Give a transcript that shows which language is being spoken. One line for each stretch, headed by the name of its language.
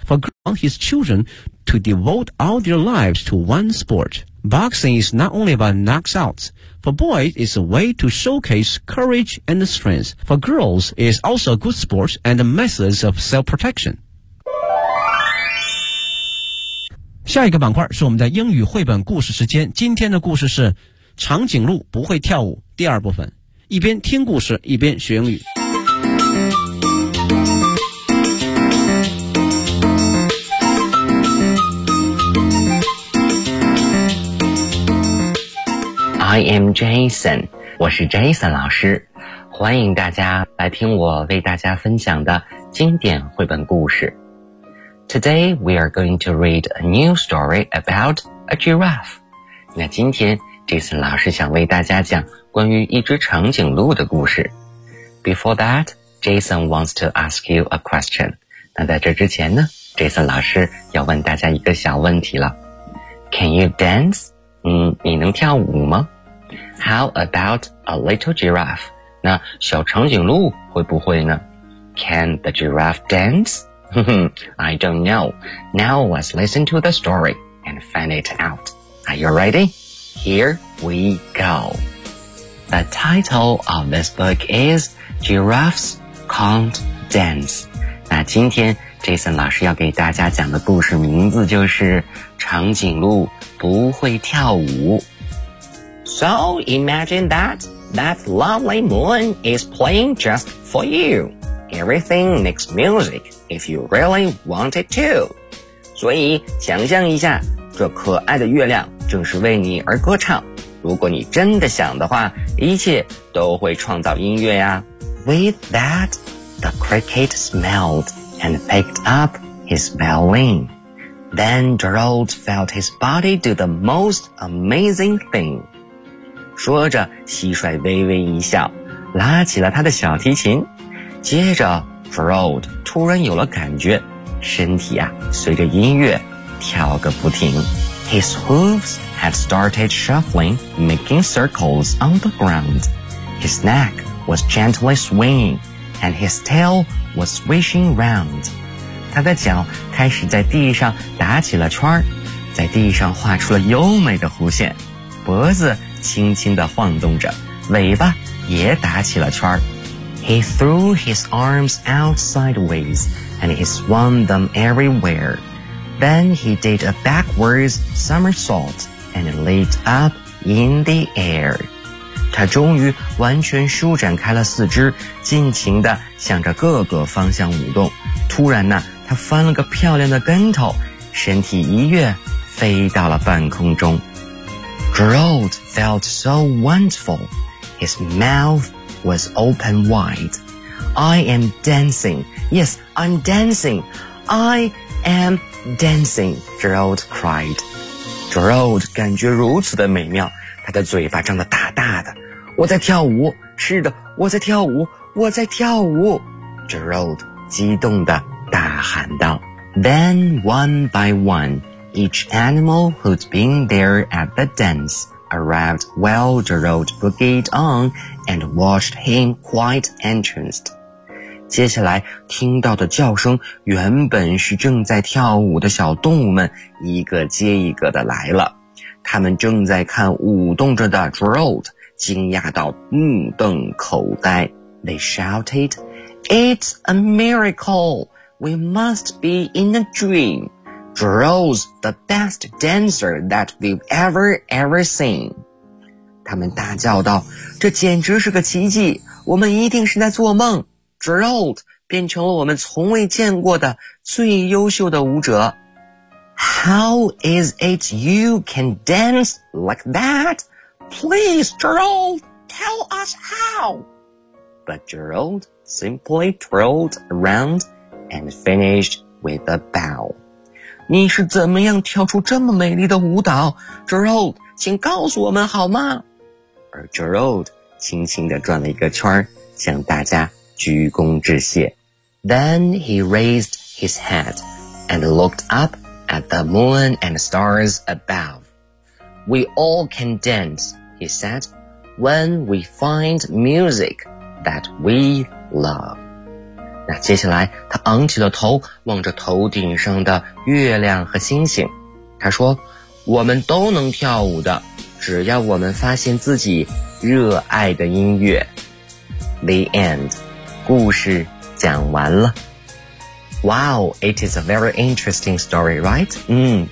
English: For girls, he wants his childrenTo devote all their lives to one sport. Boxing is not only about knockouts. For boys, it's a way to showcase courage and strength. For girls, it's also a good sport and a method of self-protection.
Chinese: 下一个板块是我们的英语绘本故事时间。今天的故事是《长颈鹿不会跳舞》第二部分，一边听故事，一边学英语。
English: I am Jason，
Chinese: 我是 Jason 老师，欢迎大家来听我为大家分享的经典绘本故事。
English: Today we are going to read a new story about a giraffe。
Chinese: 那今天 Jason 老师想为大家讲关于一只长颈鹿的故事。
English: Before that, Jason wants to ask you a question。
Chinese: 那在这之前呢 ，Jason 老师要问大家一个小问题了。
English: Can you dance？
Chinese: 你能跳舞吗？
English: How about a little giraffe?
Chinese: 那小长颈鹿会不会呢？
English: Can the giraffe dance? I don't know. Now let's listen to the story and find it out. Are you ready? Here we go. The title of this book is Giraffes Can't Dance.
Chinese: 那今天 Jason 老师要给大家讲的故事名字就是长颈鹿不会跳舞。
English: So imagine that lovely moon is playing just for you. Everything makes music if you really want it to.
Chinese: 所以想象一下，这可爱的月亮正是为你而歌唱。如果你真的想的话，一切都会创造音乐呀。
English: With that, the cricket smelled and picked up his violin. Then Gerald felt his body do the most amazing thing.
Chinese: 说着蟋蟀微微一笑，拉起了他的小提琴。接着 Gerald 突然有了感觉，身体啊随着音乐跳个不停。
English: His hooves had started shuffling, making circles on the ground. His neck was gently swinging, and his tail was swishing round.
Chinese: 他的脚开始在地上打起了圈，在地上画出了优美的弧线，脖子轻轻地晃动着，尾巴也打起了圈。
English: He threw his arms out sideways, and he swung them everywhere. Then he did a backwards somersault, and leaped up in the air.
Chinese: 他终于完全舒展开了四肢，尽情地向着各个方向舞动。突然呢，他翻了个漂亮的跟头，身体一跃，飞到了半空中。
English: Gerald felt so wonderful. He His mouth was open wide. I am dancing. Yes, I'm dancing. I am dancing. Gerald cried.
Chinese: Gerald 感觉如此的美妙，他的嘴巴张得大大的。我在跳舞，是的，我在跳舞，我在跳舞。 Gerald 激动地大喊道。
English: Then one by one, each animal who'd been there at the dance arrived while Gerald boogied on and watched him quite entranced.
Chinese: 接下来听到的叫声原本是正在跳舞的小动物们一个接一个的来了。他们正在看舞动着的 Gerald, 惊讶到目瞪口呆。
English: They shouted, It's a miracle! We must be in a dream. Gerald's the best dancer that we've ever seen.
Chinese: 他们大叫道，这简直是个奇迹，我们一定是在做梦。 Gerald 变成了我们从未见过的最优秀的舞者。
English: How is it you can dance like that? Please, Gerald, tell us how. But Gerald simply twirled aroundand finished with a bow.
Chinese: 你是怎么样跳出这么美丽的舞蹈? Gerald, 请告诉我们好吗? 而 Gerald 轻轻地转了一个圈,向大家鞠躬致谢。
English: Then he raised his head and looked up at the moon and stars above. We all can dance, he said, when we find music that we love.
Chinese: 那接下来他昂起了头，望着头顶上的月亮和星星，他说，我们都能跳舞的，只要我们发现自己热爱的音乐。
English: The end.
Chinese: 故事讲完了。
English: Wow, it is a very interesting story, right?